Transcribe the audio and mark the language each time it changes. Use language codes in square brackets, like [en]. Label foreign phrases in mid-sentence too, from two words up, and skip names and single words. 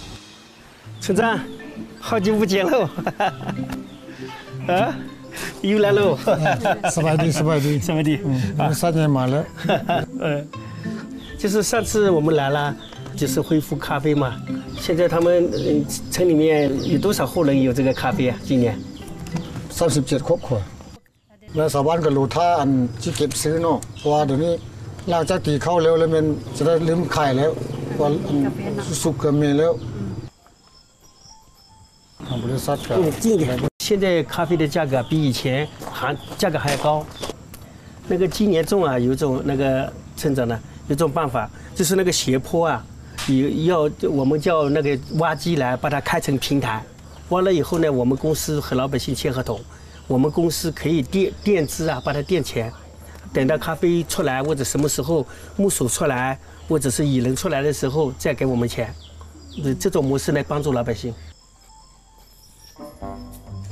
[zh] 村长，好久不见喽！啊，又来喽！失败的。3年满了。就是上次我们来了，就是恢复咖啡嘛。现在他们村里面有多少户人有这个咖啡啊？今年 [th] 37 ครอบครัวแล้วชาวบ้านก็รู้ท่าอันที่เก็บซื้อเนาะเพราะว่าเดี๋ยวนี้หลังจากตีเข้าแล้วมันจะได้ลืมขายแล้วว่าสุกก็มีแล้วทางบริษัทก็ [zh] 现在咖啡的价格比以前价格还高。那个今年种啊，有种那个村长呢，有种办法，就是那个斜坡啊。我们叫那个挖机来把它开成平台，挖了以后呢，我们公司和老百姓签合同，我们公司可以垫资啊，把它垫钱，等到咖啡出来或者什么时候木薯出来或者是薏仁出来的时候再给我们钱，这种模式来帮助老百姓。